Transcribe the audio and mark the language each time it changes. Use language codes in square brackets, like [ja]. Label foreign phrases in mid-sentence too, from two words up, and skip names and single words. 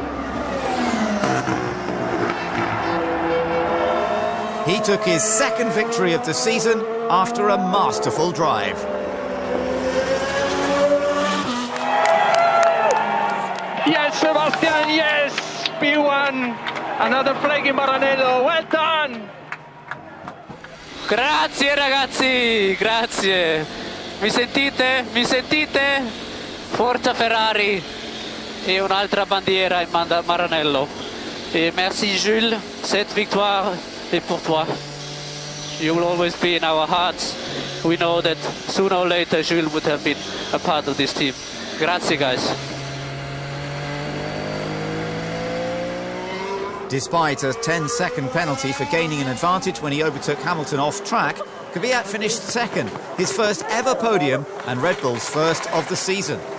[en] He took his second victory of the season after a masterful drive. Yes, Sebastian, yes! P1, another flag in Maranello, well done! [it] Grazie ragazzi, grazie. Mi sentite? Mi sentite? Forza Ferrari e un'altra bandiera in Maranello. [fr] Et merci Jules, cette victoire est pour toi. [en] You will always be in our hearts. We know that sooner or later Jules would have been a part of this team. [it] Grazie guys. [en] Despite a 10-second penalty for gaining an advantage when he overtook Hamilton off track, Kvyat finished second, his first ever podium and Red Bull's first of the season.